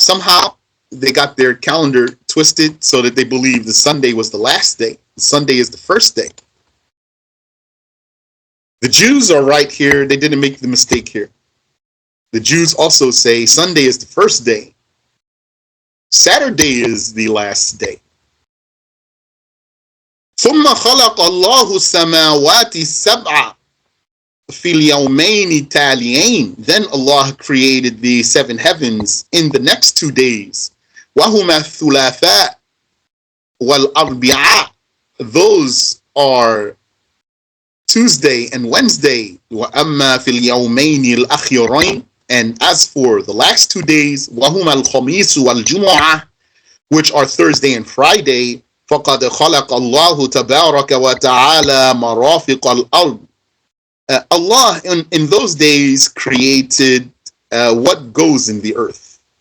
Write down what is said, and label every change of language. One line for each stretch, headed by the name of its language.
English: Somehow they got their calendar twisted so that they believe the Sunday was the last day. Sunday is the first day. The Jews are right here. They didn't make the mistake here. The Jews also say Sunday is the first day. Saturday is the last day.
Arabic: ثم خلق الله السماوات السبع في اليومين التاليين.
English: Then Allah created the 7 heavens in the next 2 days.
Arabic: وهما الثلاثاء والأربعاء.
English: Those are Tuesday and Wednesday.
Arabic: وأما في اليومين الأخيرين.
English: And as for the last 2 days,
Arabic: وهما الخميس والجمعة,
English: which are Thursday and Friday,
Arabic: فقد خلق الله تبارك وتعالى مرافق الأرض.
English: Allah in those days created what goes in the earth.